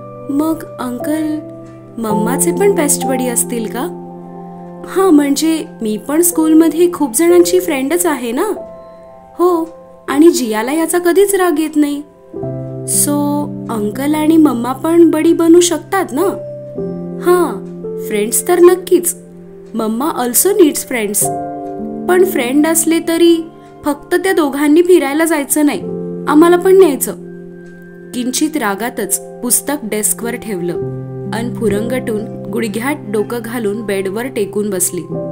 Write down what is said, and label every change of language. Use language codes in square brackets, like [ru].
[mr] मग अंकल मम्माचे पण best buddy असतील का? हां, म्हणजे मी पण स्कूलमध्ये खूप जणांची फ्रेंडच आहे ना. हो, आणि जियाला याचा कधीच राग येत नाही. सो अंकल आणि मम्मा पण बडी बनू शकतात ना. हां, फ्रेंड्स तर नक्कीच. [en] Mama also needs friends. [mr] पण फ्रेंड असले तरी फक्त त्या दोघांनी फिरायला जायचं नाही, आम्हाला पण न्यायचं. किंचित रागातच पुस्तक डेस्कवर ठेवलं अन फुरंगटून गुडघ्यात डोकं घालून बेडवर टेकून बसली.